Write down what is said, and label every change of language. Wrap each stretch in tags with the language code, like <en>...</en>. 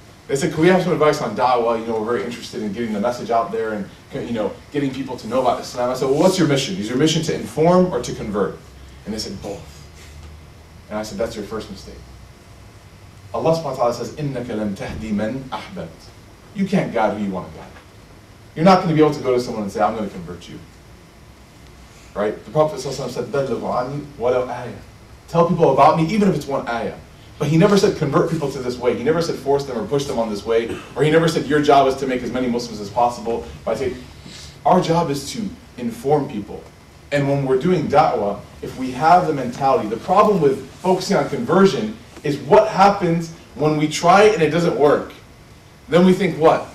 <en>They said, can we have some advice on da'wah? You know, we're very interested in getting the message out there and, you know, getting people to know about Islam. I said, well, what's your mission? Is your mission to inform or to convert? And they said, both. And I said, that's your first mistake. Allah subhanahu wa ta'ala says,</en> <ar>إِنَّكَ لَن تَهْدِي مَنْ أَحْبَبْتَ.</ar> <en>You can't guide who you want to guide. You're not going to be able to go to someone and say, I'm going to convert you. Right? The Prophet ﷺ said,</en> <ar>بَلِّغُ عَنِّي وَلَوْ آيَةً.</ar> <en>Tell people about me, even if it's one ayah. But he never said convert people to this way. He never said force them or push them on this way. Or he never said your job is to make as many Muslims as possible. But I say, our job is to inform people. And when we're doing da'wah, if we have the mentality, the problem with focusing on conversion is what happens when we try it and it doesn't work. Then we think, what?</en>